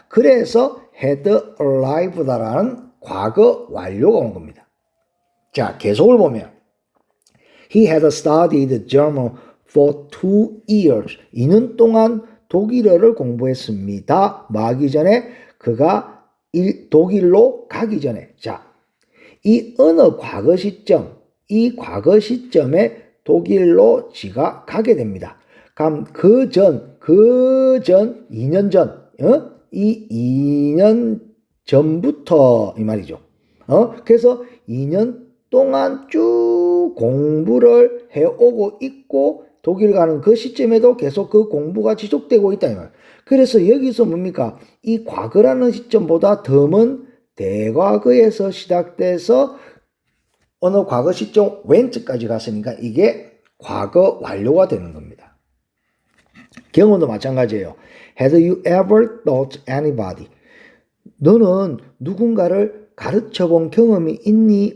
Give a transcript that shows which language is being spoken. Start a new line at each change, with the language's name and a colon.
Korean: 그래서 had arrived라는 과거 완료가 온 겁니다. 자, 계속을 보면
English: He had studied German for 2 years.
Korean: 2년 동안 독일어를 공부했습니다. 뭐 하기 전에? 그가 독일로 가기 전에. 자, 이 어느 과거 시점, 이 과거 시점에 독일로 지가 가게 됩니다. 그럼 그 전, 2년 전, 이 2년 전부터 이 말이죠. 그래서 2년 동안 쭉 공부를 해오고 있고 독일 가는 그 시점에도 계속 그 공부가 지속되고 있다 이 말. 그래서 여기서 뭡니까? 이 과거라는 시점보다 더 먼 대과거에서 시작돼서 어느 과거 시점 when까지 갔으니까 이게 과거 완료가 되는 겁니다. 경험도 마찬가지예요.
English: Had you ever taught anybody?
Korean: 너는 누군가를 가르쳐 본 경험이 있니?